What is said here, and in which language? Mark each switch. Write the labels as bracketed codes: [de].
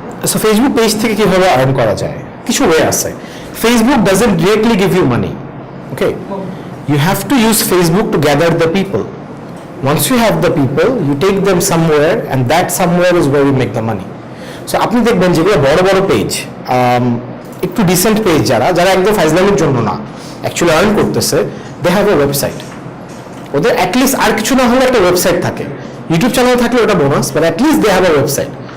[bn] So Facebook page থেকে কিভাবে earn করা যায়? কিছু ওয়ে আছে। [en] Facebook doesn't directly give you money. Okay? You have to use Facebook to gather the people. Once you have the people, you take them somewhere, and that somewhere is where you make the money. [bn] So আপনি দেখবেন যেগুলো বড় বড় page, একটু dissent page যারা একদম ফাইজলামির জন্য না, অ্যাকচুয়ালি আর্ন করতেছে, [en] They have a website. [bn] ওদের অ্যাটলিস্ট আর কিছু না হলে একটা ওয়েবসাইট থাকে, ইউটিউব চ্যানেল থাকলে ওটা bonus, but at least [en] They have a website.